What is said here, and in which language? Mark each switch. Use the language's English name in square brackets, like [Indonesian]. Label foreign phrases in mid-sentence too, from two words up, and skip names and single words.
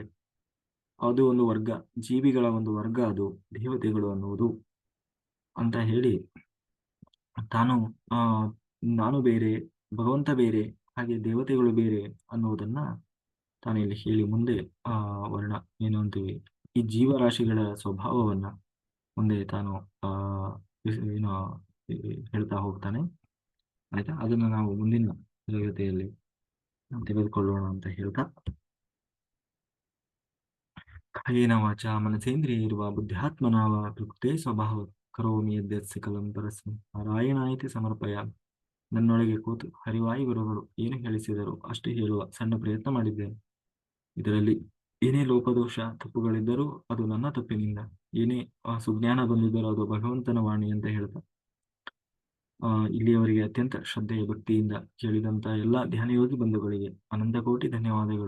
[Kannada] ಅದು ಒಂದು ವರ್ಗ, ಜೀವಿಗಳ ಒಂದು ವರ್ಗ ಅದು ದೇವತೆಗಳು ಅನ್ನುವುದು ಅಂತ ಹೇಳಿ, ತಾನು ಆ ನಾನು ಬೇರೆ, ಭಗವಂತ ಬೇರೆ, ಹಾಗೆ ದೇವತೆಗಳು ಬೇರೆ ಅನ್ನುವುದನ್ನ ತಾನು ಇಲ್ಲಿ ಹೇಳಿ ಮುಂದೆ ಆ ವರ್ಣ ಏನು ಅಂತೀವಿ ಈ ಜೀವರಾಶಿಗಳ ಸ್ವಭಾವವನ್ನ ಮುಂದೆ ತಾನು ಆ ಏನು ಹೇಳ್ತಾ ಹೋಗ್ತಾನೆ. ಆಯ್ತಾ, ಅದನ್ನ ನಾವು ಮುಂದಿನ ತರಗತಿಯಲ್ಲಿ ತೆಗೆದುಕೊಳ್ಳೋಣ ಅಂತ ಹೇಳ್ತಾ, [Sanskrit] ಕಾಯೇನ ವಾಚಾ ಮನಸೇಂದ್ರಿಯೈರ್ವಾ ಬುದ್ಧ್ಯಾತ್ಮನಾ ವಾ ಪ್ರಕೃತೇ ಸ್ವಭಾವ ಕರೋಮಿ ಯದ್ಯತ್ ಸಕಲಂ ಪರಸ್ಮೈ ನಾರಾಯಣಾಯಿತಿ ಸಮರ್ಪಯಾಮಿ. [Kannada] ನನ್ನೊಳಗೆ ಕೂತು ಹರಿವಾಯು ಗುರುಗಳು ಏನು ಹೇಳಿಸಿದರು ಅಷ್ಟೇ ಹೇಳುವ ಸಣ್ಣ ಪ್ರಯತ್ನ ಮಾಡಿದ್ದೇನೆ. ಇದರಲ್ಲಿ ಏನೇ ಲೋಪದೋಷ ತಪ್ಪುಗಳಿದ್ದರೂ ಅದು ನನ್ನ ತಪ್ಪಿನಿಂದ, ಏನೇ ಸುಜ್ಞಾನ ಬಂದಿದ್ದರೂ ಅದು ಭಗವಂತನ ವಾಣಿ ಅಂತ ಹೇಳ್ತಾ, ಇಲ್ಲಿಯವರೆಗೆ ಅತ್ಯಂತ ಶ್ರದ್ಧೆಯ ಭಕ್ತಿಯಿಂದ ಕೇಳಿದಂತ ಎಲ್ಲ ಧ್ಯಾನಯೋಗಿ ಬಂಧುಗಳಿಗೆ ಅನಂತ ಕೋಟಿ ಧನ್ಯವಾದಗಳು.